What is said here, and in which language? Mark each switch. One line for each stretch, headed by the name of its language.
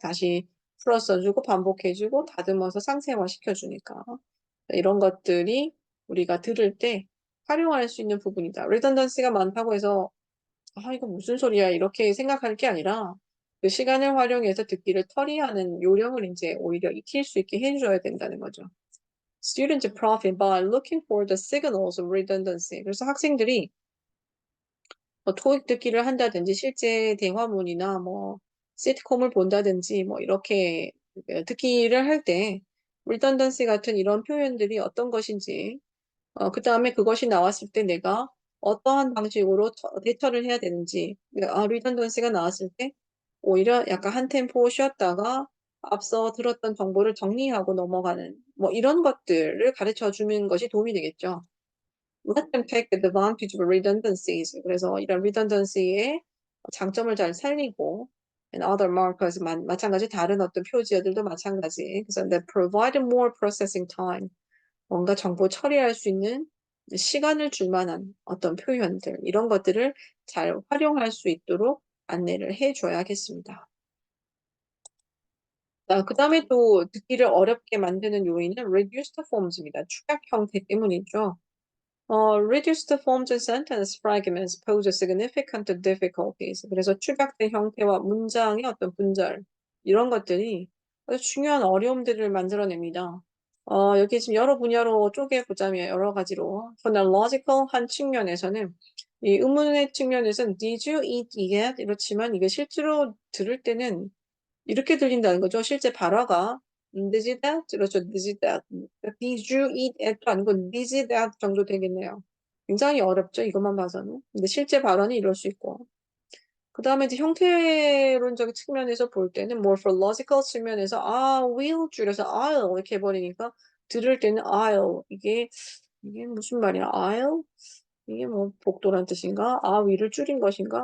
Korean: 다시 풀어 써주고 반복해주고 다듬어서 상세화 시켜주니까. 이런 것들이 우리가 들을 때 활용할 수 있는 부분이다. redundancy가 많다고 해서 이거 무슨 소리야 이렇게 생각할 게 아니라 그 시간을 활용해서 듣기를 처리하는 요령을 이제 오히려 익힐 수 있게 해줘야 된다는 거죠.
English: Students profit by looking for the signals of redundancy.
Korean: 그래서 학생들이 뭐 토익 듣기를 한다든지 실제 대화문이나 뭐 시트콤을 본다든지 뭐 이렇게 듣기를 할 때 redundancy 같은 이런 표현들이 어떤 것인지 그 다음에 그것이 나왔을 때 내가 어떠한 방식으로 대처를 해야 되는지 redundancy가 나왔을 때 오히려 약간 한 템포 쉬었다가 앞서 들었던 정보를 정리하고 넘어가는 뭐 이런 것들을 가르쳐 주는 것이 도움이 되겠죠.
English: Let them take advantage of redundancies.
Korean: 그래서 이런 redundancy의 장점을 잘 살리고
English: and other markers
Korean: 마찬가지 다른 어떤 표지어들도 마찬가지. 그래서
English: they provide more processing time.
Korean: 뭔가 정보 처리할 수 있는 시간을 줄 만한 어떤 표현들 이런 것들을 잘 활용할 수 있도록 안내를 해줘야겠습니다. 그 다음에 또 듣기를 어렵게 만드는 요인은 reduced forms입니다. 축약 형태 때문이죠.
English: Reduced forms and sentence fragments pose significant difficulties.
Korean: 그래서 축약된 형태와 문장의 어떤 분절 이런 것들이 아주 중요한 어려움들을 만들어냅니다. 여기 지금 여러 분야로 쪼개보자면 여러 가지로 phonological한 측면에서는 이 의문의 측면에서는
English: did you eat yet?
Korean: 이렇지만 이게 실제로 들을 때는 이렇게 들린다는 거죠. 실제 발화가
English: did you that?
Korean: 그렇죠.
English: did you that? did you eat at
Korean: 도 아니고
English: did you that
Korean: 정도 되겠네요. 굉장히 어렵죠. 이것만 봐서는. 근데 실제 발언이 이럴 수 있고. 그 다음에 이제 형태론적인 측면에서 볼 때는 morphological 측면에서 will 줄여서 I'll 이렇게 해버리니까 들을 때는 I'll 이게 무슨 말이야? I'll 이게 뭐 복도란 뜻인가? will을 줄인 것인가?